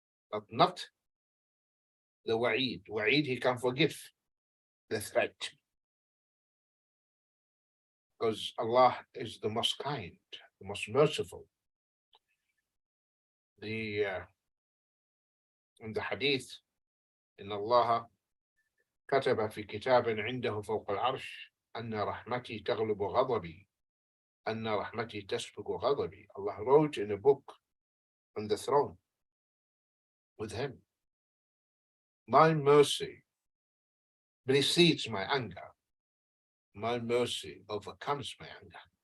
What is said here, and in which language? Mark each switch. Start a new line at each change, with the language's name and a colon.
English: But not the wa'id. Wa'id, he can forgive the threat. because Allah is the most kind, the most merciful. In the hadith,
Arabic: إن الله كتب في كتاب عنده فوق العرش أن رحمتي تغلب غضبي أن رحمتي تسبق غضبي.
English: Allah wrote in a book on the throne with him, my mercy precedes my anger, my mercy overcomes my anger.